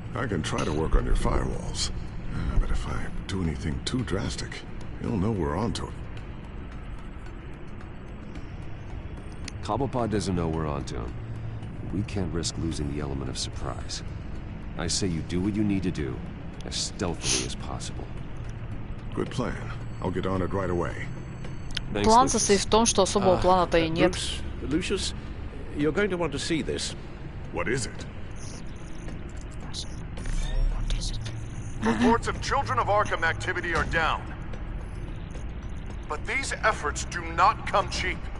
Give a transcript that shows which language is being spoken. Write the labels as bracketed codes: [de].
[en] I can try to work on your firewalls. But if I do anything too drastic, he'll know we're onto it. Cobblepot doesn't know we're onto him. We can't risk losing the element of surprise. I say you do what you need to do, as stealthily as possible. Good plan. I'll get on it right away. [ru] План состоит в том, что особого плана-то и нет. [en] Lucius, you're going to want to see this. What is it? Reports of Children of Arkham activity are down. But these efforts do not come cheap.